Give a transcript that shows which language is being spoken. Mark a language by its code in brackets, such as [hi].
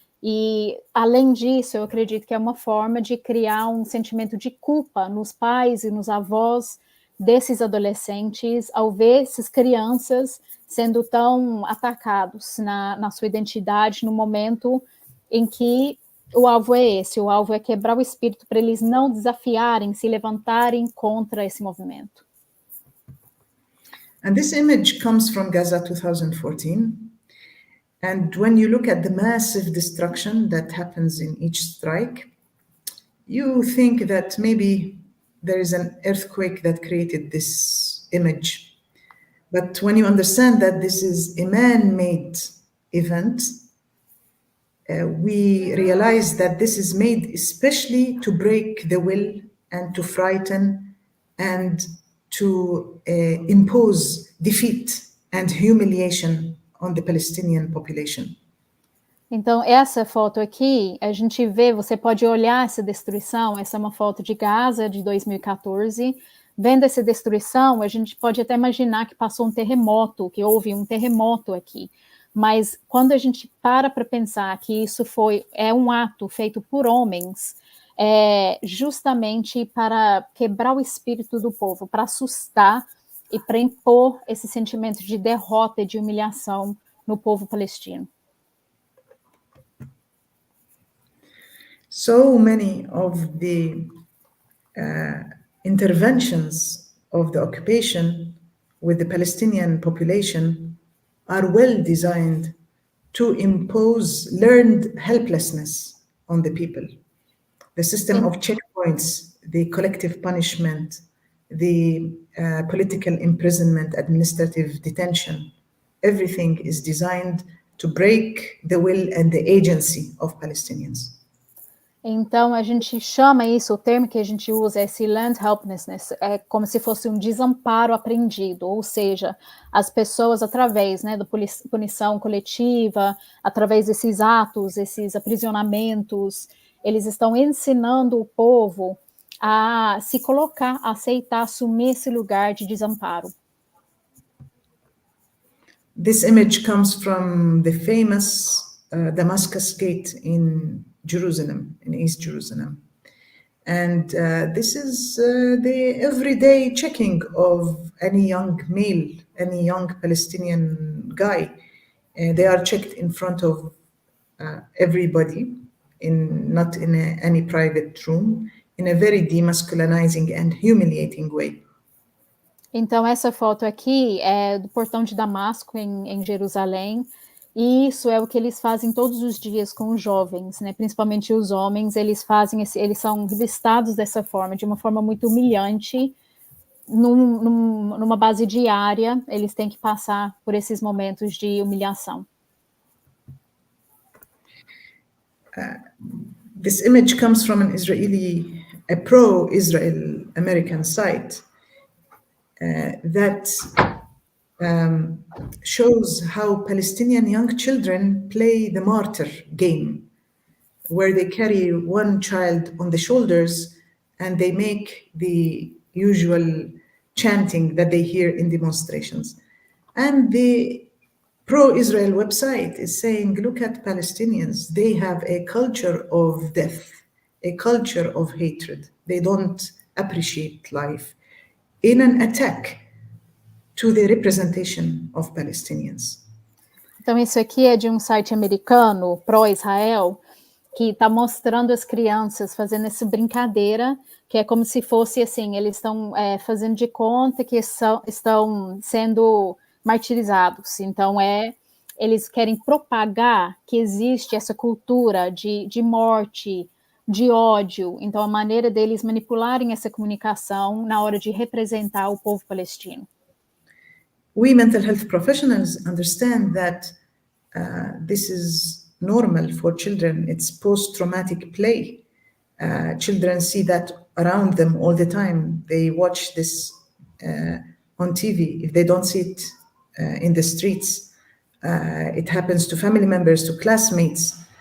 [pt] E, além disso, eu acredito que é uma forma de criar um sentimento de culpa nos pais e nos avós desses adolescentes, ao ver essas crianças sendo tão atacados na sua identidade, no momento em que o alvo é esse, o alvo é quebrar o espírito para eles não desafiarem, se levantarem contra esse movimento. [en] And this image comes from Gaza 2014. And when you look at the massive destruction that happens in each strike, you think that maybe there is an earthquake that created this image. But when you understand that this is a man-made event, we realize that this is made especially to break the will and to frighten and to impose defeat and humiliation on the Palestinian population. [pt] Então, essa foto aqui, a gente vê, você pode olhar essa destruição, essa é uma foto de Gaza de 2014, vendo essa destruição, a gente pode até imaginar que passou um terremoto, que houve um terremoto aqui. Mas quando a gente para pensar que isso é um ato feito por homens, justamente para quebrar o espírito do povo, para assustar e para impor esse sentimento de derrota e de humilhação no povo palestino. [en] So many of the interventions of the occupation with the Palestinian population are well designed to impose learned helplessness on the people. The system of checkpoints, the collective punishment, the political imprisonment, administrative detention, everything is designed to break the will and the agency of Palestinians. [pt] Então, a gente chama isso, o termo que a gente usa, esse [en] learned helplessness, [pt] é como se fosse um desamparo aprendido, ou seja, as pessoas, através, né, da punição coletiva, através desses atos, esses aprisionamentos, eles estão ensinando o povo a se colocar, a aceitar, assumir esse lugar de desamparo. [en] This image comes from the famous Damascus Gate in Jerusalem, in East Jerusalem. And this is the everyday checking of any young male, any young Palestinian guy. They are checked in front of everybody, not in any private room, in a very demasculinizing and humiliating way. [pt] Então, essa foto aqui é do portão de Damasco, em Jerusalém, E isso é o que eles fazem todos os dias com os jovens, né? Principalmente os homens, eles são revistados dessa forma, de uma forma muito humilhante, numa base diária, eles têm que passar por esses momentos de humilhação. [en] This image comes from a pro-Israel American site that shows how Palestinian young children play the martyr game, where they carry one child on the shoulders and they make the usual chanting that they hear in demonstrations. And the pro-Israel website is saying, look at Palestinians, they have a culture of death, a culture of hatred. They don't appreciate life, in an attack to the representation of Palestinians. [pt] Então, isso aqui é de um site americano, pró-Israel, que está mostrando as crianças fazendo essa brincadeira, que é como se fosse assim, eles estão fazendo de conta que estão sendo martirizados. Então, eles querem propagar que existe essa cultura de morte, de ódio. Então, a maneira deles manipularem essa comunicação na hora de representar o povo palestino. [en] We mental health professionals understand that this is normal for children. It's post-traumatic play. Children see that around them all the time. They watch this on TV. If they don't see it in the streets, it happens to family members, to classmates.